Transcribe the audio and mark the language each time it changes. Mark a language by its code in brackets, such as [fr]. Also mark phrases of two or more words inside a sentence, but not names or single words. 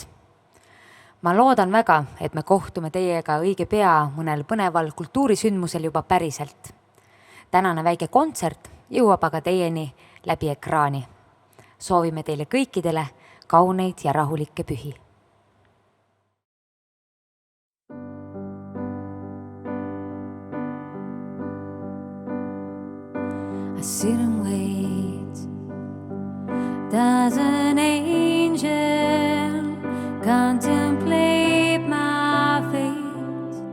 [et] Ma loodan väga, et me kohtume teiega õige pea mõnel põneval kultuurisündmusel juba päriselt. Tänane väike kontsert jõuab aga teieni läbi ekraani. Soovime teile kõikidele kauneid ja rahulikke pühi. [en] I sit and wait. Does an angel contemplate my fate?